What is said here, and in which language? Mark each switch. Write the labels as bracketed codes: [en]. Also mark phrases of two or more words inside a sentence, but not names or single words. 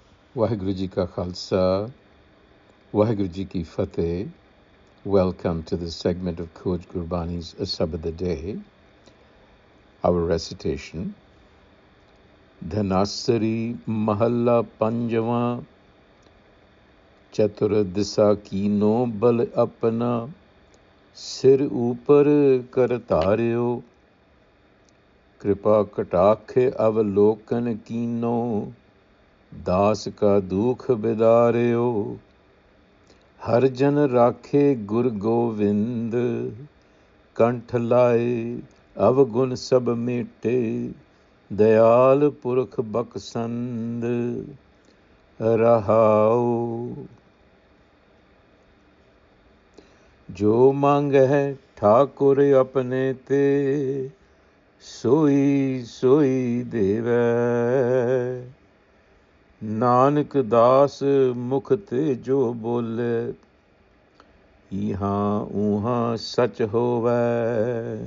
[pa] ਵਾਹਿਗੁਰੂ ਜੀ ਕਾ ਖ਼ਾਲਸਾ, ਵਾਹਿਗੁਰੂ ਜੀ ਕੀ ਫ਼ਤਿਹ. [en] Welcome to this segment of Coach Gurbani's a-sabad-a-day. Our recitation. [pa] ਧਨਾਸਰੀ ਮਹਲਾ ਪੰਜਵਾ, ਚਤੁਰ ਦਿਸਾ ਕੀਨੋ ਬਲੁ ਅਪਨਾ, ਸਿਰ ਊਪਰਿ ਕਰੁ ਧਾਰਿਓ, ਕ੍ਰਿਪਾ ਕਟਾਖ੍ਯ੍ਯ ਅਵਲੋਕਨੁ ਕੀਨੋ, ਦਾਸ ਕਾ ਦੂਖੁ ਬਿਦਾਰਿਓ, ਹਰਿ ਜਨ ਰਾਖੇ ਗੁਰ ਗੋਵਿੰਦ, ਕੰਠਿ ਲਾਇ ਅਵਗੁਣ ਸਭਿ ਮੇਟੇ, ਦਇਆਲ ਪੁਰਖ ਬਖਸੰਦ ਰਹਾਉ. ਜੋ ਮਾਗਹਿ ਠਾਕੁਰ ਅਪੁਨੇ ਤੇ, ਸੋਈ ਸੋਈ ਦੇਵੈ, ਨਾਨਕ ਦਾਸੁ ਮੁਖ ਤੇ ਜੋ ਬੋਲੈ, ਈਹਾ ਊਹਾ ਸਚੁ ਹੋਵੈ।